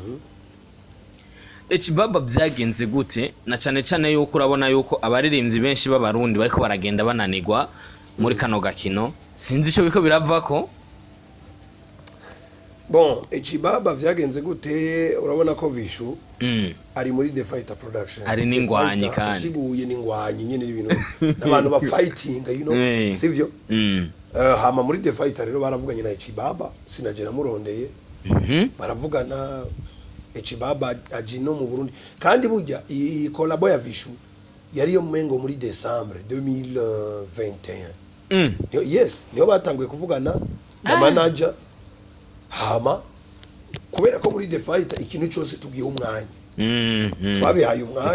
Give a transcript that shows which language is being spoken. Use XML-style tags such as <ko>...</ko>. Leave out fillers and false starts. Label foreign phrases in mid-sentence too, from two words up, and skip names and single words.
<rn>H-Baba byagenze gute na cyane cyane yuko urabona yuko abaririmbyi benshi b'abarundi bariko baragenda bananirwa muri kano gakino sinzi ico biko biravako. Bon, H-Baba byagenze gute urabona ko Vichou ari muri The Fighter Production ari n'ingwanyi kandi siguye n'ingwanyi nyene ibintu n'abantu ba</rn> <en>fighting you know</en> <rn>sivyo hama muri The Fighter rero baravuganye na H-Baba sinaje namurondeye baravugana H-Baba ajino mu Burundi kandi burya iyi collabo ya Vichou yari yo mengo muri December 2021 yes niyo batanguye kuvugana na manager hama kubera ko muri The Fighter ikintu cyose tugiye umwanya twabihaye umwanya</rn>